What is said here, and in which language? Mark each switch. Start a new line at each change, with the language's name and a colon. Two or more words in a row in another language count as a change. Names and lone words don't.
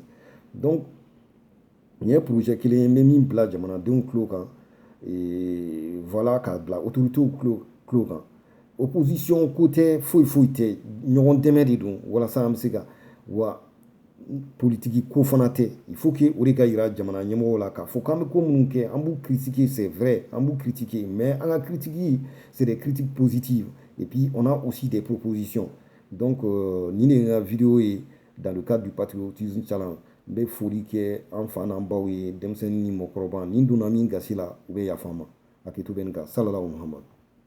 Bambara: Donc nin ye projet kelen ye n bɛ min bila jamanadenw tulo kan voilà k'a bila autorités tulo kan.
French: Opposition côté
Bambara: foyi tɛ ɲɔgɔn dɛmɛ de don walasa an bɛ se ka wa politiki ko fana tɛ
French: il faut que
Bambara: o de ka yira jamana ɲɛmɔgɔw la k'a fɔ k'an bɛ ko minnu kɛ an b'u critiquer
French: c'est vrai
Bambara: an b'u critiquer mais an ka critique
French: c'est des critiques positives et puis on a aussi des propositions.
Bambara: Donc nin de ye n ka vidéo ye
French: dans le cadre du patriotisme challenge
Bambara: n bɛ foli kɛ an fa n'an baw ye denmisɛnnin ni mɔgɔkɔrɔba nin donna min gasi la u bɛ yafa n ma hakɛto bɛ nin kan
Arabic: صلى الله محمد.